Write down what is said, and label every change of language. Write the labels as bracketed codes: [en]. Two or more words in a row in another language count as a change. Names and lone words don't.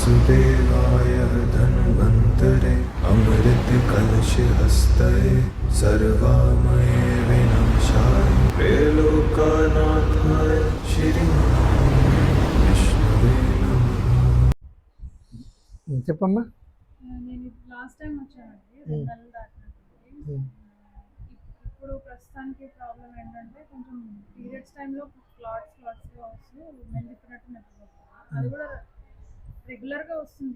[sa] देवाय धन्वन्तरे अमृत कलश हस्तये सर्वामये विनाशाय त्रैलोक्यनाथाय श्री विष्णवे नमः। [te] చెప్పమ్మా. నేను లాస్ట్ టైం వచ్చానండి 2 నెలలు దాటినట్టుంది. ఇప్పుడు ప్రస్తుతానికి ప్రాబ్లం ఏంటంటే కొంచెం పీరియడ్స్ టైంలో క్లాట్స్గా వస్తూ నేను చెప్పినట్టు నొప్పిపోతుంది. అది కూడా రెగ్యులర్గా వస్తుంది.